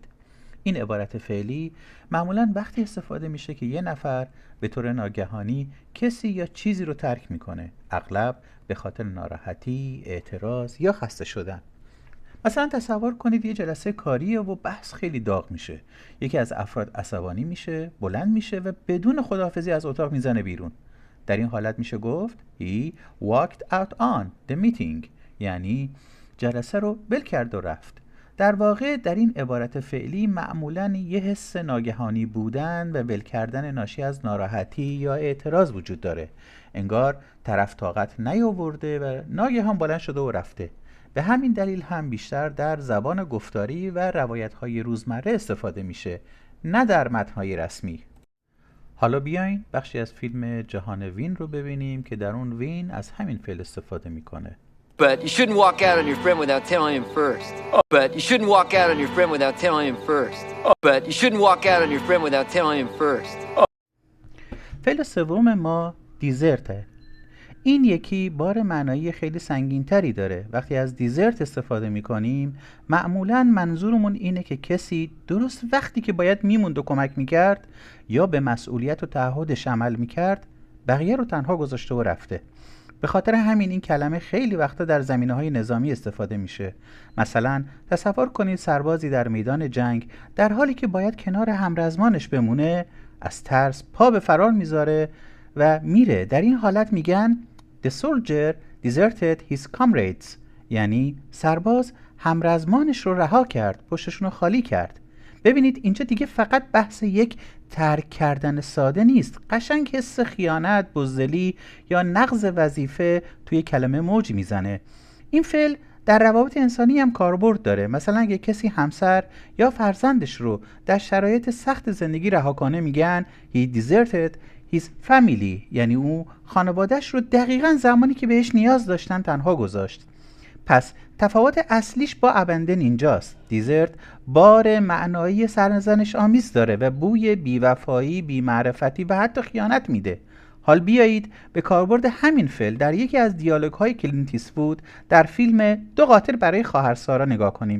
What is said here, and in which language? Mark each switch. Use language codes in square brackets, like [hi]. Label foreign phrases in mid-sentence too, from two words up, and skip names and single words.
[fa] این عبارت فعلی معمولاً وقتی استفاده میشه که یه نفر به طور ناگهانی کسی یا چیزی رو ترک میکنه، اغلب به خاطر ناراحتی، اعتراض یا خسته شدن. مثلا تصور کنید یه جلسه کاریه و بحث خیلی داغ میشه. یکی از افراد عصبانی میشه، بلند میشه و بدون خداحافظی از اتاق میزنه بیرون. در این حالت میشه گفت [en] He walked out on the meeting، [fa] یعنی جلسه رو ول کرد و رفت. در واقع در این عبارت فعلی معمولاً یه حس ناگهانی بودن و ول کردن ناشی از ناراحتی یا اعتراض وجود داره، انگار طرف طاقت نیاورده و ناگهان بلند شده و رفته. به همین دلیل هم بیشتر در زبان گفتاری و روایت‌های روزمره استفاده میشه، نه در متن‌های رسمی. حالا بیاین بخشی از فیلم جهان وین رو ببینیم که در اون وین از همین فعل استفاده میکنه. [en] But you shouldn't walk out on your friend without telling him first. But you shouldn't walk out on your friend without telling him first. But you shouldn't walk out on your friend without telling him first. [fa] فعل سوم ما دیزرته. این یکی بار معنایی خیلی سنگین‌تری داره. وقتی از دیزرت استفاده می‌کنیم معمولاً منظورمون اینه که کسی درست وقتی که باید میموند و کمک می‌کرد یا به مسئولیت و تعهدش عمل می‌کرد بقیه رو تنها گذاشته و رفته. به خاطر همین این کلمه خیلی وقتا در زمینه‌های نظامی استفاده میشه. مثلا تصور کنید سربازی در میدان جنگ در حالی که باید کنار همرزمانش بمونه از ترس پا به فرار میذاره و میره. در این حالت میگن [en] The soldier deserted his comrades، [fa] یعنی سرباز همرزمانش رو رها کرد، پشتشون رو خالی کرد. ببینید اینجا دیگه فقط بحث یک ترک کردن ساده نیست، قشنگ حس خیانت، بزدلی یا نقض وظیفه توی کلمه موج میزنه. این فعل در روابط انسانی هم کاربرد داره. مثلا اگه کسی همسر یا فرزندش رو در شرایط سخت زندگی رها کنه میگن [en] he deserted his family، [fa] یعنی او خانوادهش رو دقیقاً زمانی که بهش نیاز داشتن تنها گذاشت. پس تفاوت اصلیش با ابندن اینجاست. دیزرت بار معنایی سرزنش آمیز داره و بوی بیوفایی، بی‌معرفتی و حتی خیانت میده. حال بیایید به کاربرد همین فعل در یکی از دیالوگ‌های کلینت ایستوود در فیلم دو قاتل برای خواهر سارا نگاه کنیم.